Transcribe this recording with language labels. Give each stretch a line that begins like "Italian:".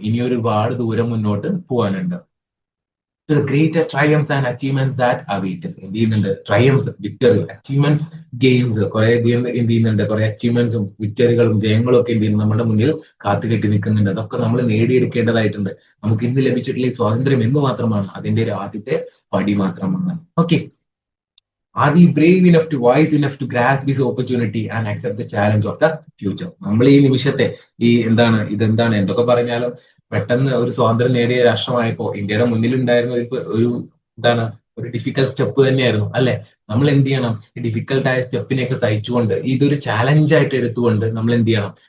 Malayalam: ഇനി ഒരുപാട് ദൂരം മുന്നോട്ട് പോകാനുണ്ട്.
English: Greater triumphs and achievements that await us.
Malayalam: എന്ത് ചെയ്യുന്നുണ്ട്? ട്രയംസ്, വിക്ടറി, അച്ചീവ്മെന്റ്സ്, ഗെയിംസ്, കുറെ അധികം എന്ത് ചെയ്യുന്നുണ്ട്? കുറെ അച്ചീവ്മെന്റ്സും വിക്ടറികളും ജയങ്ങളും ഒക്കെ എന്ത് ചെയ്യുന്നു? നമ്മുടെ മുന്നിൽ കാത്തുകെട്ടി നിൽക്കുന്നുണ്ട്. അതൊക്കെ നമ്മൾ നേടിയെടുക്കേണ്ടതായിട്ടുണ്ട്. നമുക്ക് ഇന്ന് ലഭിച്ചിട്ടുള്ള ഈ സ്വാതന്ത്ര്യം എന്ന് മാത്രമാണ് അതിന്റെ ഒരു ആദ്യത്തെ പടി മാത്രമാണ്.
English: Okay, are we brave enough to wise enough to grasp this opportunity and accept the challenge of the future?
Malayalam: നമ്മൾ ഈ നിമിഷത്തെ ഈ ഇതെന്താണ് എന്തൊക്കെ പറഞ്ഞാലും പെട്ടെന്ന് ഒരു സ്വാതന്ത്ര്യം നേടിയ രാഷ്ട്രമായപ്പോ ഇന്ത്യയുടെ മുന്നിലുണ്ടായിരുന്ന ഒരു എന്താണ് ഒരു ഡിഫിക്കൽട്ട് സ്റ്റെപ്പ് തന്നെയായിരുന്നു, അല്ലെ? നമ്മൾ എന്ത് ചെയ്യണം? ഈ ഡിഫിക്കൽട്ട് ആയ സ്റ്റെപ്പിനെയൊക്കെ സഹിച്ചുകൊണ്ട് ഇതൊരു ചാലഞ്ച് ആയിട്ട് എടുത്തുകൊണ്ട് നമ്മൾ എന്ത് ചെയ്യണം?